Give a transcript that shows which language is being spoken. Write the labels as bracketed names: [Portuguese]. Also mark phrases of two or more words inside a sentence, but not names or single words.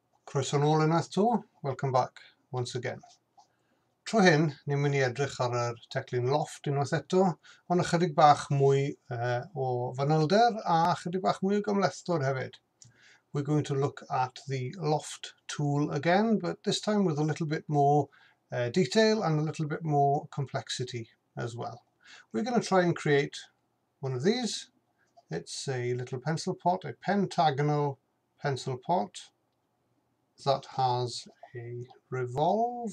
[Welsh] Croeso nôl unwaith to, [English] welcome back once again. [Welsh] Tro hyn, ni'n mynd i edrych ar yr teclyn Loft unwaith eto, ond ychydig bach mwy o fanylder a ychydig bach mwy o gymlethdod hefyd. [English] We're going to look at the Loft tool again, but this time with a little bit more detail and a little bit more complexity as well. We're going to try and create one of these. It's a little pencil pot, a pentagonal pencil pot that has a revolve.